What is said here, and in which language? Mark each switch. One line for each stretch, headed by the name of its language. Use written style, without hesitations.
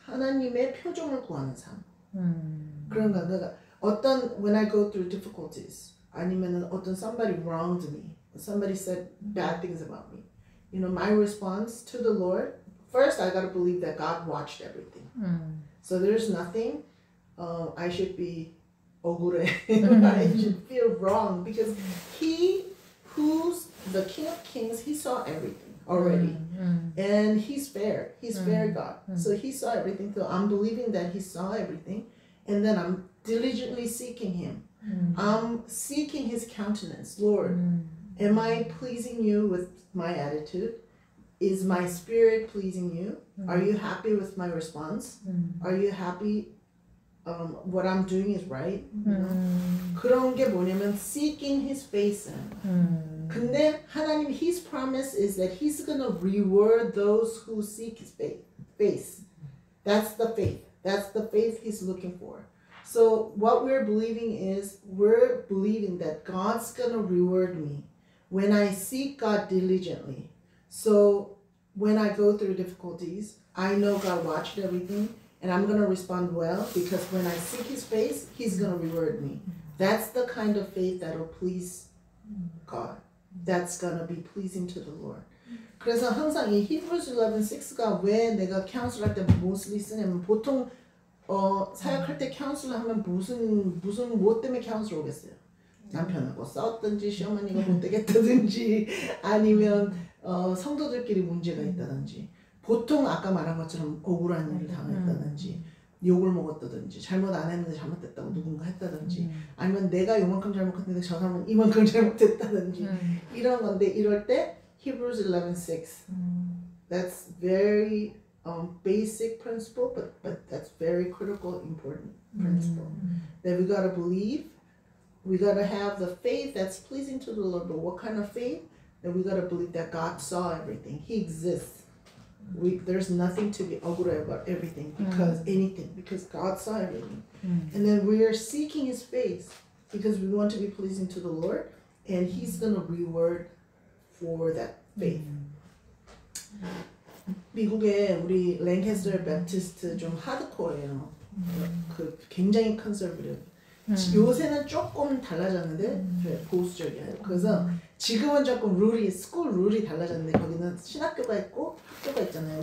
Korean: 하나님의 표정을 구하는 삶. 그런가 내가 어떤
English: when I go through difficulties
Korean: 아니면은 어떤
English: somebody wronged me, somebody said bad things about me. You know, my response to the Lord, first I gotta believe that God watched everything. So there's nothing I should be
Korean: 억울해.
English: I should feel wrong because He who's the King of Kings, He saw everything already. And He's fair. He's fair God. So He saw everything. So I'm believing that He saw everything. And then I'm diligently seeking Him. I'm seeking His countenance. Lord, am I pleasing You with my attitude? Is my spirit pleasing You? Are You happy with my response? Are You happy what I'm doing is right? You know?
Korean: 그런 게 뭐냐면
English: seeking His face.
Korean: 근데 하나님
English: His promise is that He's gonna reward those who seek His face. That's the faith. That's the faith He's looking for. So what we're believing is we're believing that God's gonna reward me when I seek God diligently. So when I go through difficulties, I know God watched everything. And I'm going to respond well because when I seek His face, He's going to reward me. That's the kind of faith that will please God. That's going to be pleasing to the Lord.
Korean: 그래서 항상 이 Hebrews 11:6가 왜 내가 카운슬 할 때 mostly 쓰냐면 보통 사역할 때 카운슬 하면 무슨 뭐 때문에 카운슬 오겠어요? 남편하고 싸웠든지 시어머니가 못되겠다든지 아니면 성도들끼리 문제가 있다든지 보통 아까 말한 것처럼 억울한 일을 당했다든지 욕을 먹었다든지 잘못 안 했는데 잘못됐다고 누군가 했다든지 아니면 내가 요만큼 잘못했는데 저 사람은 이만큼 잘못했다든지 이런 건데 이럴 때 Hebrews 11:6
English: that's very basic principle but that's very critical important principle that we gotta believe we gotta have the faith that's pleasing to the Lord but what kind of faith? That we gotta believe that God saw everything He exists there's nothing to be
Korean: 억울해
English: about everything because God saw everything. And then we are seeking His face because we want to be pleasing to the Lord and He's going to reward for that faith.
Korean: 미국에 우리 랭캐스터 베프티스트 좀 하드코어예요. 그 굉장히 컨서버티브. 요새는 조금 달라졌는데 보수적이에요. 그래서 지금은 조금 스쿨 룰이 달라졌는데 거기는 신학교가 있고 학교가 있잖아요.